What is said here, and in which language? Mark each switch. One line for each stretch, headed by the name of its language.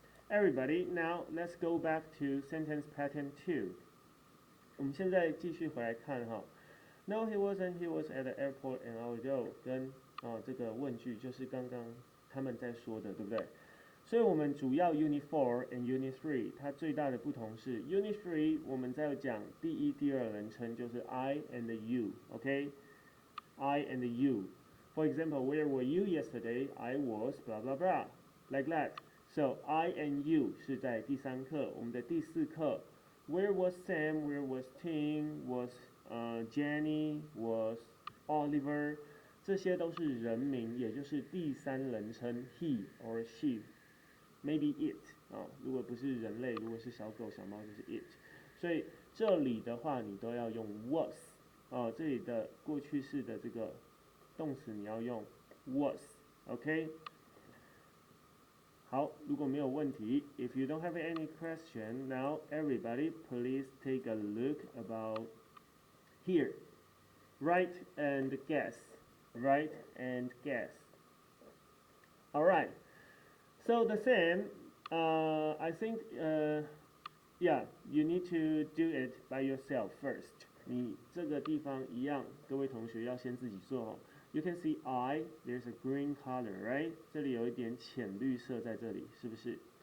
English: Everybody, now let's go back to sentence pattern 2.
Chinese: 我们现在继续回来看哈。
English: No, he wasn't. He was at the airport an hour ago.
Chinese: 跟这个问句就是刚刚他们在说的，对不对？所以我们主要
English: Unit 4 and Unit 3，
Chinese: 它最大的不同是 Unit 3我们在讲第一、第二人称就是
English: I and you，OK？I and you. For example, where were you yesterday? I was blah blah blah, like that. So I and you
Chinese: 是在第3课，我们的第4课。
English: Where was Sam? Where was Tim? Was Jenny? Was Oliver?
Chinese: 这些都是人名，也就是第3人称
English: he or she, maybe it
Chinese: 如果不是人类，如果是小狗、小猫就是 it。所以这里的话，你都要用 was 这里的过去式的这个动词你要用 was，OK？好，如果没有问题
English: ，if you don't have any question, now everybody please take a look about here. Write and guess. Write and guess. All right. So the same. I think. Yeah, you need to do it by yourself first.
Chinese: 你这个地方一样，各位同学要先自己做哦。
English: You can see there's a green color, right?
Chinese: 这里有一点浅绿色在这里，是不是？